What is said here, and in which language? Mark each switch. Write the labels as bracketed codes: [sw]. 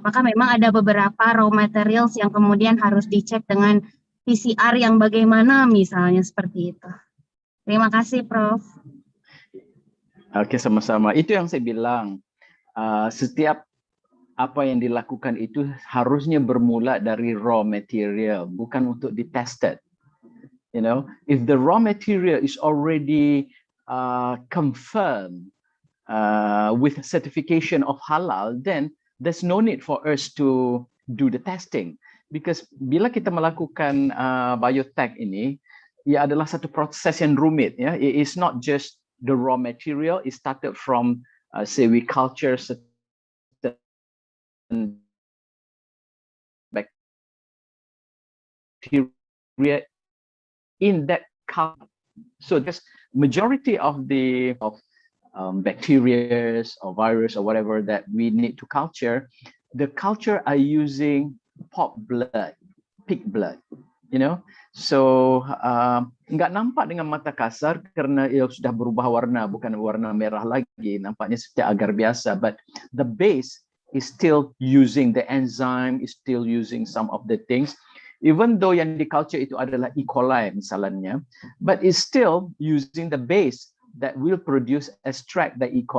[id] Apakah memang ada beberapa raw materials yang kemudian harus dicek dengan PCR yang bagaimana misalnya seperti itu? Terima kasih, Prof. Oke, sama-sama. Itu yang saya bilang. Setiap apa yang dilakukan itu harusnya bermula dari raw material, bukan untuk ditested. [en] You know, if the raw material is already confirmed with certification of halal, then there's no need for us to do the testing. [ms] Because bila kita melakukan biotech ini, ia adalah satu proses yang rumit. [en] Ya, it is not just the raw material. It started from say we culture certain bacteria in that culture. So there's majority of the bacteria or virus or whatever that we need to culture. The culture are using pork blood, pig blood, you know. [ms] So nggak nampak dengan mata kasar karena ia sudah berubah warna, bukan warna merah lagi, nampaknya seperti agar biasa. [en] But the base is still using the enzyme, is still using some of the things. Even though [id] yang di culture itu adalah E. [en] coli misalnya, but it's still using the base that will produce extract the E.